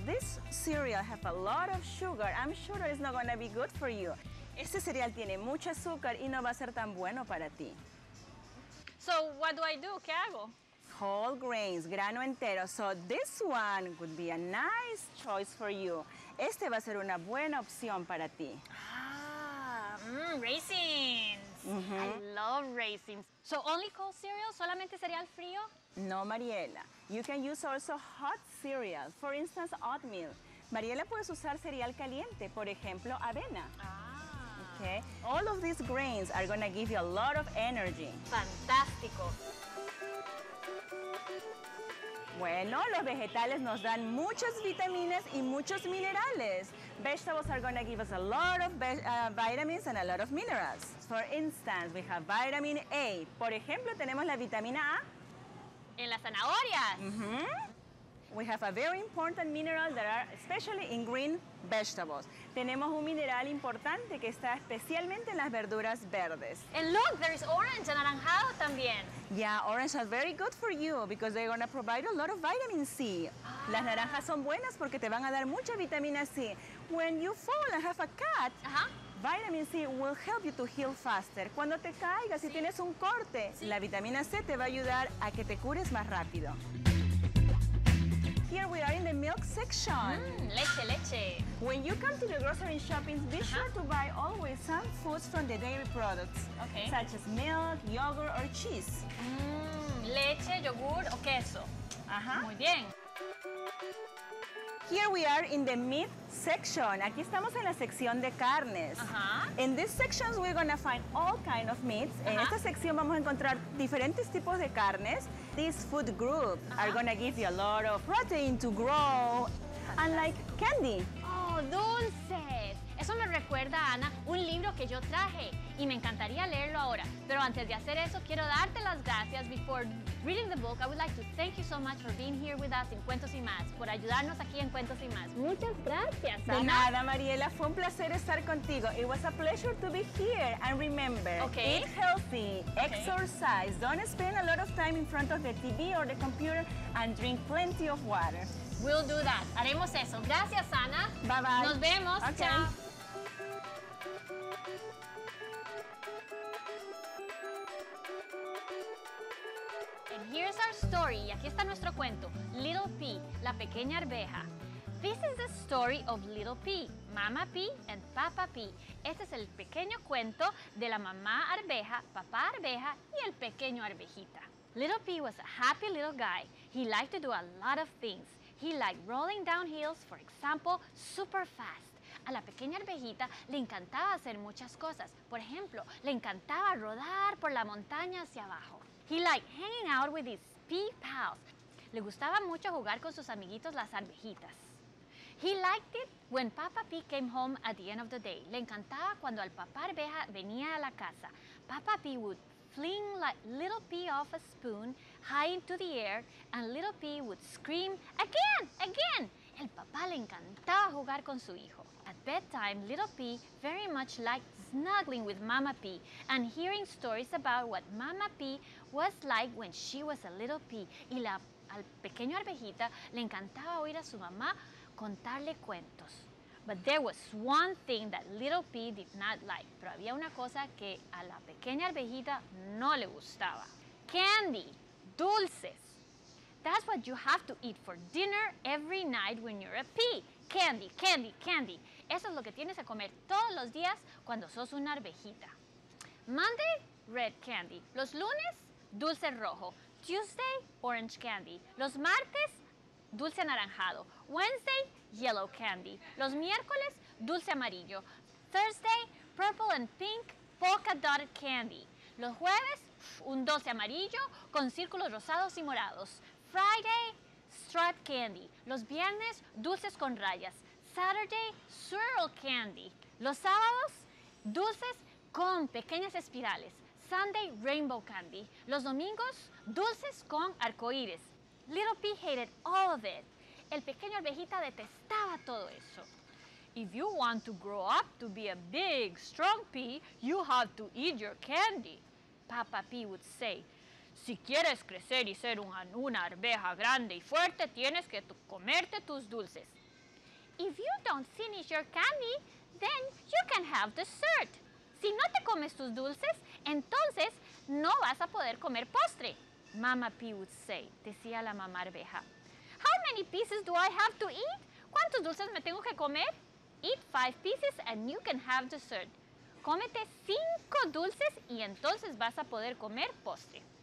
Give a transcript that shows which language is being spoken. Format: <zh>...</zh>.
<en>This cereal have a lot of sugar. I'm sure that it's not gonna be good for you.</en> <es>Este cereal tiene mucho azúcar y no va a ser tan bueno para ti.</es> <en>So, what do I do?</en> <es>¿Qué hago?</es> <en>Whole grains,</en> <es>grano entero.</es> <en>So this one would be a nice choice for you.</en> <es>Este va a ser una buena opción para ti.</es> <en>Raisins. I love raisins. So only cold cereal?</en> <es>¿Solamente cereal frío?</es> <en>No, Mariela. You can use also hot cereal. For instance, oatmeal.</en> <es>Mariela, puedes usar cereal caliente. Por ejemplo, avena. Okay.</es> <en>All of these grains are going to give you a lot of energy.</en> <es>Fantástico. Bueno, los vegetales nos dan muchas vitaminas y muchos minerales.</es> <en>Vegetables are going to give us a lot of vitamins and a lot of minerals. For instance, we have vitamin A.</en> <es>Por ejemplo, tenemos la vitamina A. En las zanahorias.</es> <en>We have a very important mineral that are especially in green vegetables.</en> <es>Tenemos un mineral importante que está especialmente en las verduras verdes.</es> <en>And look, there is orange,</en> <es>anaranjado también.</es> <en>Yeah, orange are very good for you because they're going to provide a lot of vitamin C.</en> <es>Las naranjas son buenas porque te van a dar mucha vitamina C.</es> <en>When you fall and have a cut, vitamin C will help you to heal faster.</en> <es>Cuando te caigas y tienes un corte, la vitamina C te va a ayudar a que te cures más rápido.</es> <en>Here we are in the milk section.</en> <es>Leche.</es> <en>When you come to the grocery shopping, be sure to buy always some foods from the dairy products, such as milk, yogurt, or cheese.</en> <es>Leche, yogur o queso. Muy bien.</es> <en>Here we are in the meat section.</en> <es>Aquí estamos en la sección de carnes.</es> <en>In these sections we're going to find all kind of meats.</en> <es>En esta sección vamos a encontrar diferentes tipos de carnes.</es> <en>These food groups are going to give you a lot of protein to grow. And like candy.</en> <es>Oh, dulces. Eso me recuerda recuerda, Ana, un libro que yo traje y me encantaría leerlo ahora. Pero antes de hacer eso, quiero darte las gracias.</es> <en>Before reading the book, I would like to thank you so much for being here with us in Cuentos y Más,</en> <es>por ayudarnos aquí en Cuentos y Más. Muchas gracias, Ana. De nada, Mariela. Fue un placer estar contigo.</es> <en>It was a pleasure to be here. And remember, eat healthy, exercise, don't spend a lot of time in front of the TV or the computer, and drink plenty of water. We'll do that.</en> <es>Haremos eso. Gracias,</es> <en>Ana. Bye bye.</en> <es>Nos vemos.</es> <en>Okay.</en> <es>Chao.</es> <en>And here's our story.</en> <es>Y aquí está nuestro cuento.</es> <en>Little Pea,</en> <es>la pequeña arveja.</es> <en>This is the story of Little Pea, Mama Pea and Papa Pea.</en> <es>Este es el pequeño cuento de la mamá arveja, papá arveja y el pequeño arvejita.</es> <en>Little Pea was a happy little guy. He liked to do a lot of things. He liked rolling down hills, for example, super fast.</en> <es>A la pequeña arvejita le encantaba hacer muchas cosas. Por ejemplo, le encantaba rodar por la montaña hacia abajo.</es> <en>He liked hanging out with his pea pals.</en> <es>Le gustaba mucho jugar con sus amiguitos las arvejitas.</es> <en>He liked it when Papa Pea came home at the end of the day.</en> <es>Le encantaba cuando el papá arveja venía a la casa.</es> <en>Papa Pea would fling like Little Pea off a spoon high into the air, and Little Pea would scream, "Again! Again!"</en> <es>El papá le encantaba jugar con su hijo.</es> <en>At bedtime, Little Pea very much liked snuggling with Mama Pea and hearing stories about what Mama Pea was like when she was a little pea.</en> <es>Y al pequeño arvejita le encantaba oír a su mamá contarle cuentos.</es> <en>But there was one thing that Little Pea did not like.</en> <es>Pero había una cosa que a la pequeña arvejita no le gustaba.</es> <en>Candy,</en> <es>dulces.</es> <en>That's what you have to eat for dinner every night when you're a pea. Candy, candy, candy.</en> <es>Eso es lo que tienes que comer todos los días cuando sos una arvejita.</es> <en>Monday, red candy.</en> <es>Los lunes, dulce rojo.</es> <en>Tuesday, orange candy.</en> <es>Los martes, dulce anaranjado.</es> <en>Wednesday, yellow candy.</en> <es>Los miércoles, dulce amarillo.</es> <en>Thursday, purple and pink polka dotted candy.</en> <es>Los jueves, un dulce amarillo con círculos rosados y morados.</es> <en>Friday, striped candy.</en> <es>Los viernes, dulces con rayas.</es> <en>Saturday, swirl candy.</en> <es>Los sábados, dulces con pequeñas espirales.</es> <en>Sunday, rainbow candy.</en> <es>Los domingos, dulces con arcoíris.</es> <en>Little Pea hated all of it.</en> <es>El pequeño arvejita detestaba todo eso.</es> <en>If you want to grow up to be a big, strong pea, you have to eat your candy, Papa Pea would say.</en> <es>Si quieres crecer y ser una arveja grande y fuerte, tienes que comerte tus dulces.</es> <en>If you don't finish your candy, then you can have dessert.</en> <es>Si no te comes tus dulces, entonces no vas a poder comer postre,</es> <en>Mama Pea would say,</en> <es>decía la mamá arveja.</es> <en>How many pieces do I have to eat?</en> <es>¿Cuántos dulces me tengo que comer?</es> <en>Eat 5 pieces and you can have dessert.</en> <es>Cómete 5 dulces y entonces vas a poder comer postre.</es>